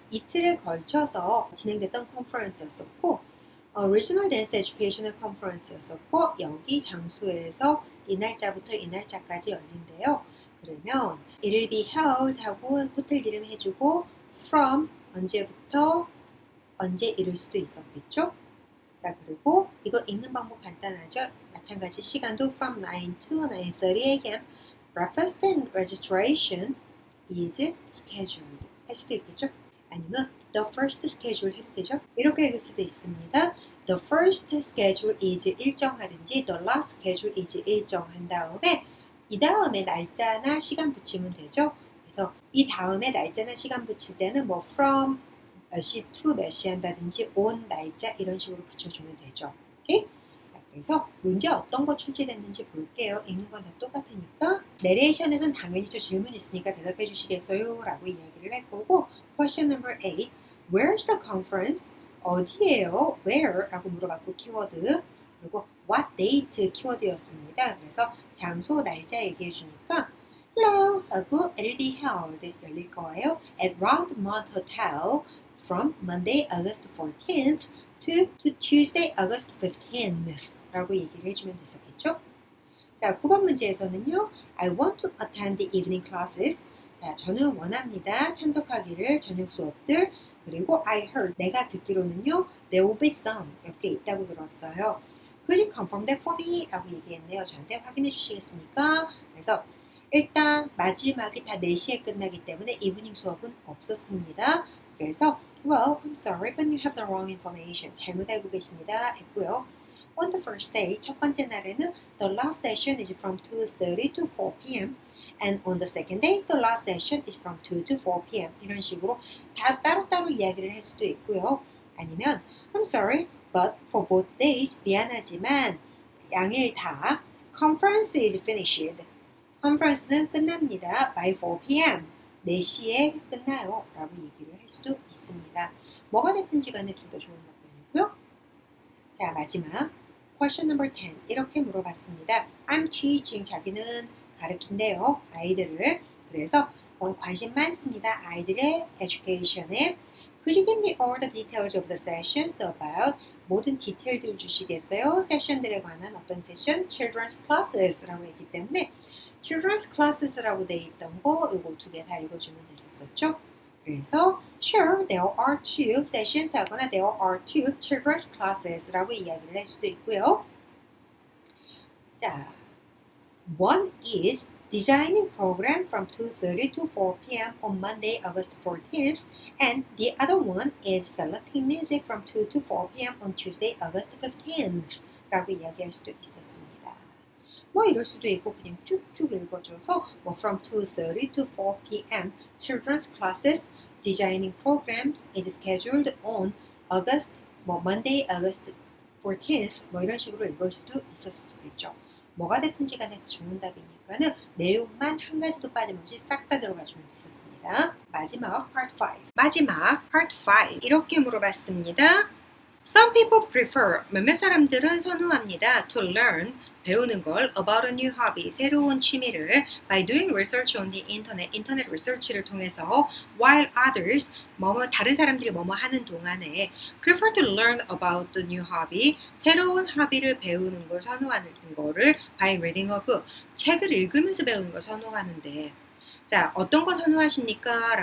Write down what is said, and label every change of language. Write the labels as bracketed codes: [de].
[ko] 이틀에 걸쳐서 진행됐던 컨퍼런스였었고 Regional Dance Educational Conference였었고 여기 장소에서 이 날짜부터 이 날짜까지 열린대요. 그러면 [en] It'll be held [ko] 하고 호텔 이름 해주고 from 언제부터 언제 이룰 수도 있었겠죠. 자 그리고 이거 읽는 방법 간단하죠. 마찬가지 시간도 [en] from 9 to 9:30 a.m. Breakfast and registration is scheduled [ko] 할 수도 있겠죠. 아니면 [en] the first schedule [ko] 해도 되죠. 이렇게 읽을 수도 있습니다. [en] the first schedule is [ko] 일정하든지 [en] the last schedule is [ko] 일정한 다음에 이 다음에 날짜나 시간 붙이면 되죠. 그래서 이 다음에 날짜나 시간 붙일 때는 뭐 from 몇 시 to 몇 시 한다든지 on 날짜 이런 식으로 붙여주면 되죠. 오케이? 그래서 문제 어떤 거 출제됐는지 볼게요. 읽는 건 다 똑같으니까. 내레이션에선 당연히 저 질문 있으니까 대답해 주시겠어요? 라고 이야기를 할 거고 [en] Question number 8 Where's the conference? [ko] 어디예요? [en] Where? [ko] 라고 물어봤고 키워드 그리고 [en] what date [ko] 키워드였습니다. 그래서 장소, 날짜 얘기해 주니까 Hello 하고 [en] it'll be held [ko] 열릴 거예요. [en] At Roundmont Hotel from Monday, August 14th to Tuesday, August 15th [ko] 라고 얘기를 해주면 됐었겠죠? 자, 9번 문제에서는요. [en] I want to attend the evening classes. [ko] 자, 저는 원합니다. 참석하기를 저녁 수업들. 그리고 [en] I heard, [ko] 내가 듣기로는요. [en] There will be some, [ko] 몇 개 있다고 들었어요. [en] Could you confirm that for me? [ko] 라고 얘기했네요. 저한테 확인해 주시겠습니까? 그래서 일단 마지막이 다 4시에 끝나기 때문에 이브닝 수업은 없었습니다. [en] 그래서 Well, I'm sorry, but you have the wrong information. [ko] 잘못 알고 계십니다. 했고요. [en] On the first day, [ko] 첫 번째 날에는 [en] the last session is from 2:30 to 4 p.m. And on the second day, the last session is from 2 to 4 p.m. [ko] 이런 식으로 다 따로따로 이야기를 할 수도 있고요. 아니면 [en] I'm sorry, but for both days, [ko] 미안하지만 양일 다 [en] conference is finished. [ko] conference는 끝납니다. [en] by 4 p.m. [ko] 4시에 끝나요. 라고 얘기를 할 수도 있습니다. 뭐가 됐든지 간에 둘 다 좋은 답변이고요. 자, 마지막 question number 10 이렇게 물어봤습니다. [en] I'm teaching [ko] 자기는 가르친대요. 아이들을. 그래서 관심 많습니다. 아이들의 education에 [en] Could you give me all the details of the sessions about [ko] 모든 디테일들 주시겠어요? 세션들에 관한 어떤 세션? Children's classes 라고 했기 때문에 Children's Classes라고 돼 있던 거 이거 두 개 다 읽어주면 됐었죠. [en] 그래서 Sure, there are two sessions 하거나 There are two Children's Classes라고 [ko] 이야기를 할 수도 있고요. [en] 자, one is Designing Program from 2:30 to 4 p.m. on Monday, August 14th and the other one is Selecting Music from 2 to 4 p.m. on Tuesday, August 15th [ko] 라고 이야기할 수도 있었습니다. 뭐 이럴 수도 있고 그냥 쭉쭉 읽어줘서 뭐 [en] from 2:30 to 4 p.m. children's classes designing programs is scheduled on August 뭐 Monday, August 14th [ko] 뭐 이런 식으로 읽을 수도 있었겠죠. 뭐가 됐든지 간에 좋은 답이니까는 내용만 한 가지도 빠짐없이 싹 다 들어가주면 됐었습니다. 마지막 part 5. 마지막 part 5 이렇게 물어봤습니다. [en] Some people prefer, [ko] 몇몇 사람들은 선호합니다. [en] To learn, [ko] 배우는 걸 [en] about a new hobby, [ko] 새로운 취미를 [en] by doing research on the internet, [ko] 인터넷 리서치를 통해서 [en] while others, [ko] 다른 사람들이 뭐뭐 하는 동안에 [en] prefer to learn about the new hobby, [ko] 새로운 허비를 배우는 걸 선호하는 거를 [en] by reading a book, [ko] 책을 읽으면서 배우는 걸 선호하는데 자, 어떤 거 선호하십니까?